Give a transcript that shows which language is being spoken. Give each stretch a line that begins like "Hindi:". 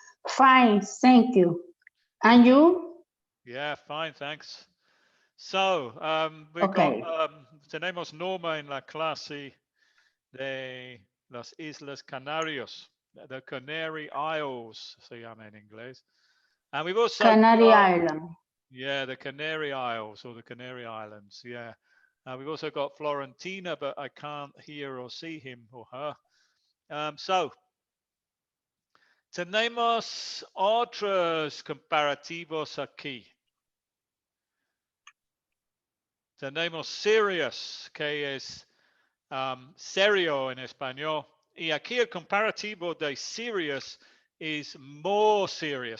English: fine, thank you. And you? Yeah, fine, thanks. So, we got, Okay.
Spanish: tenemos Norma en la clase de las Islas Canarias, the Canary Isles, se llama en inglés.
English: And we've also Canary got, Island. yeah, the Canary Isles or the Canary Islands, yeah. We've also got Florentina, but I can't hear or see him or her.
Spanish: So, tenemos otros comparativos aquí. Tenemos serious, que es serio en español. Y aquí el comparativo de serious
English: is more serious.